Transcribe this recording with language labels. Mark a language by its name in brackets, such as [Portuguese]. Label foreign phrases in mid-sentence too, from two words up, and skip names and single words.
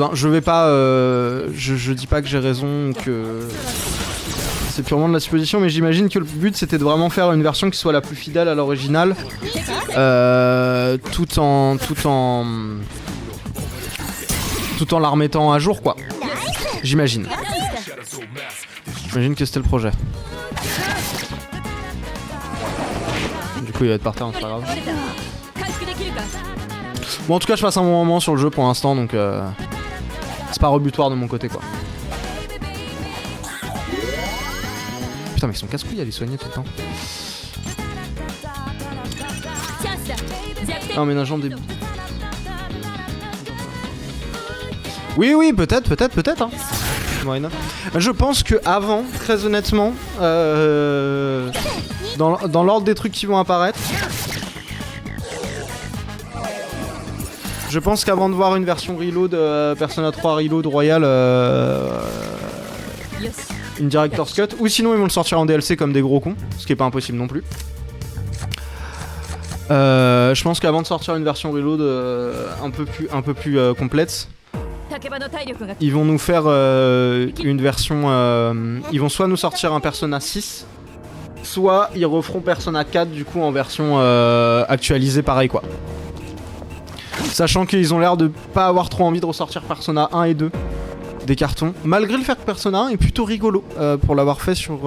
[French] Hein, je vais pas, je dis pas que j'ai raison, que c'est purement de la supposition, mais j'imagine que le but c'était de vraiment faire une version qui soit la plus fidèle à l'original, tout en la remettant à jour, quoi. J'imagine. J'imagine que c'était le projet. Du coup il va être par terre, c'est pas grave. [Japanese] 回復できるか。 [French] Bon en tout cas je passe un bon moment sur le jeu pour l'instant donc c'est pas rebutoire de mon côté quoi. Putain mais ils sont casse-couilles à les soigner tout le temps. [Japanese] チャンスだ。弱点 [French] En ménageant des... Oui peut-être hein. [English] Why not. [French] Je pense que avant, très honnêtement, dans l'ordre des trucs qui vont apparaître, je pense qu'avant de voir une version reload Persona 3 reload Royal, [Japanese] よし。 [French] une Director's Cut, ou sinon ils vont le sortir en DLC comme des gros cons, ce qui est pas impossible non plus. Je pense qu'avant de sortir une version reload un peu plus complète, [Japanese] 竹場の体力が [French] ils vont nous faire une version. Ils vont soit nous sortir un Persona 6, soit ils referont Persona 4 du coup en version actualisée pareil quoi. Sachant qu'ils ont l'air de pas avoir trop envie de ressortir Persona 1 et 2 des cartons, malgré le fait que Persona 1 est plutôt rigolo pour l'avoir fait sur.